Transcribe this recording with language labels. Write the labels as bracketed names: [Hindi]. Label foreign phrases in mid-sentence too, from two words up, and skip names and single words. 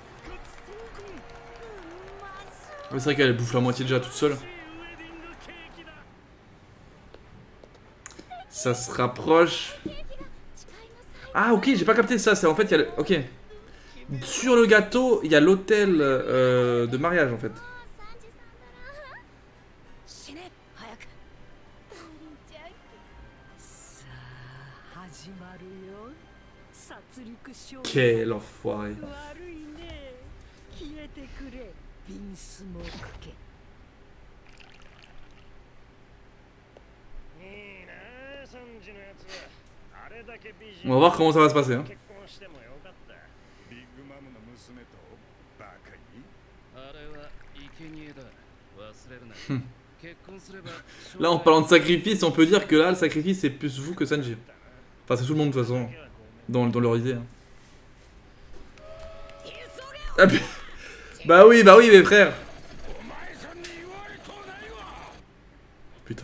[French] C'est vrai qu'elle bouffe la moitié déjà toute seule. Ça se rapproche. Ah ok, j'ai pas capté ça. C'est en fait il y a le... Ok. Sur le gâteau, il y a l'hôtel de mariage en fait. [Japanese] 死ね早くさあ始まるよ殺戮ショー [French] Quel enfoiré. [Japanese] 悪いね消えてくれビンスモーク家いいなサンジのやつあれだけ美人 [French] On va voir comment ça va se passer. Hein. [Japanese] 結婚してもよかったビッグマムの娘とバカにあれは生贄だ忘れるな結婚すれば [French] Là, en parlant de sacrifice, on peut dire que là, le sacrifice, c'est plus vous que Sanji. Enfin, c'est tout le monde de toute façon, dans leur idée. Hein. Ah, bah oui, mes frères. Putain.